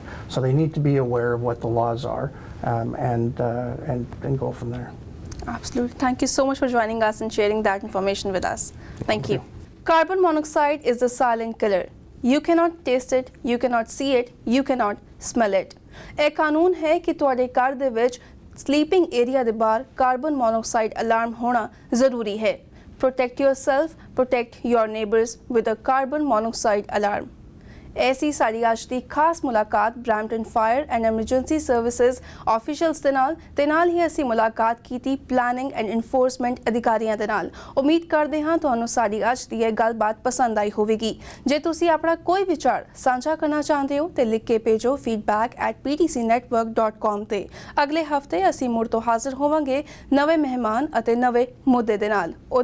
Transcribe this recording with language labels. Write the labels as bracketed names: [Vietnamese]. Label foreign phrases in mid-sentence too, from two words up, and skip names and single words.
[English] So they need to be aware of what the laws are and go from there. Absolutely. Thank you so much for joining us and sharing that information with us. Thank you. Carbon monoxide is the silent killer. You cannot taste it, you cannot see it, you cannot smell it. [Punjabi] ਇਹ ਕਾਨੂੰਨ ਹੈ ਕਿ ਤੁਹਾਡੇ ਘਰ ਦੇ ਵਿੱਚ [English] sleeping area [Punjabi] ਦੇ ਬਾਹਰ [English] carbon monoxide alarm [Punjabi] ਹੋਣਾ ਜ਼ਰੂਰੀ ਹੈ. [English] Protect yourself, protect your neighbors with a carbon monoxide alarm. [Punjabi] ਐਸੀ ਸਾਡੀ ਅੱਜ ਦੀ ਖਾਸ ਮੁਲਾਕਾਤ ਬਰੈਂਪਟਨ ਫਾਇਰ ਐਂਡ ਐਮਰਜੈਂਸੀ ਸਰਵਿਸਿਜ਼ ਆਫੀਸ਼ੀਅਲਜ਼ ਦੇ ਨਾਲ ਤੇ ਨਾਲ ਹੀ ਅਸੀਂ ਮੁਲਾਕਾਤ ਕੀਤੀ [English] planning and enforcement [Punjabi] ਅਧਿਕਾਰੀਆਂ ਦੇ ਨਾਲ। ਉਮੀਦ ਕਰਦੇ ਹਾਂ ਤੁਹਾਨੂੰ ਸਾਡੀ ਅੱਜ ਦੀ ਇਹ ਗੱਲਬਾਤ ਪਸੰਦ ਆਈ ਹੋਵੇਗੀ। ਜੇ ਤੁਸੀਂ ਆਪਣਾ ਕੋਈ ਵਿਚਾਰ ਸਾਂਝਾ ਕਰਨਾ ਚਾਹੁੰਦੇ ਹੋ ਤੇ ਲਿਖ ਕੇ ਭੇਜੋ feedback@ptcnetwork.com ਤੇ। ਅਗਲੇ ਹਫਤੇ ਅਸੀਂ ਮੁੜ ਤੋਂ ਹਾਜ਼ਰ ਹੋਵਾਂਗੇ ਨਵੇਂ ਮਹਿਮਾਨ ਅਤੇ ਨਵੇਂ ਮੁੱਦੇ ਦੇ ਨਾਲ।